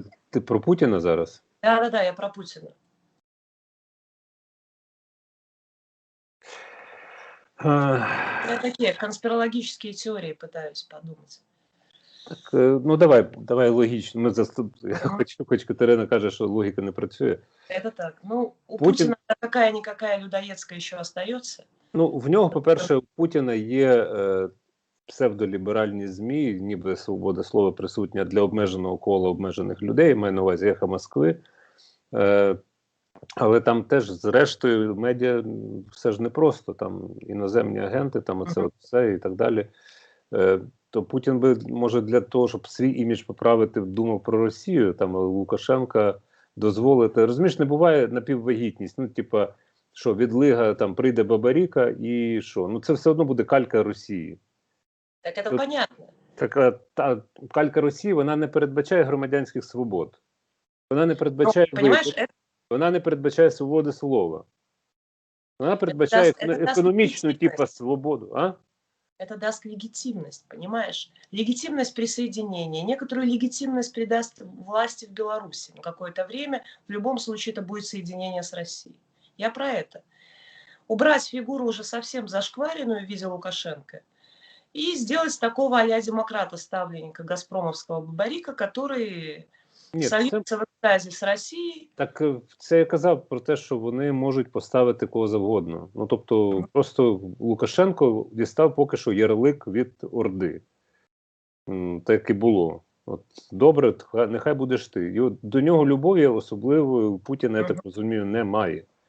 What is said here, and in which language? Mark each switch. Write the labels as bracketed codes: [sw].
[uk] Ти про Путіна зараз? [ru] Да, я про Путина. Я такие конспирологические теории пытаюсь подумать. [uk] Так, давай логічно. Хоч Катерина каже, що логіка не працює. [ru] Это так. У Путина какая-никакая людоедская еще остается. [uk] В нього, по-перше, у Путіна є псевдоліберальні ЗМІ, ніби свобода слова присутня для обмеженого кола обмежених людей, маю на увазі «Ехо Москви». Але там теж, зрештою, медіа все ж непросто, там іноземні агенти, там оце все і так далі. То Путін би, може, для того, щоб свій імідж поправити, думав про Росію, там Лукашенка дозволити. Розумієш, не буває напіввагітність. Що відлига, там прийде Бабаріка і що? Це все одно буде калька Росії. Так це понятно. Так, та калька Росії, вона не передбачає громадянських свобод. Вона не передбачає вона не передбачає свободи слова. Вона передбачає економічну типу свободу. [ru] Это даст легитимность, понимаешь? Легитимность присоединения. Некоторую легитимность придаст власти в Беларуси. На какое-то время, в любом случае, это будет соединение с Россией. Я про это. Убрать фигуру уже совсем зашкваренную в виде Лукашенко и сделать такого а-ля демократа, ставленника газпромовского Бабарика, который сольется [uk] в екстазі з Росією. Так це я казав про те, що вони можуть поставити кого завгодно. Тобто просто Лукашенко дістав поки що ярлик від Орди. Так і було. Добре, нехай будеш ти. І до нього любові особливої у Путіна, я так розумію, немає.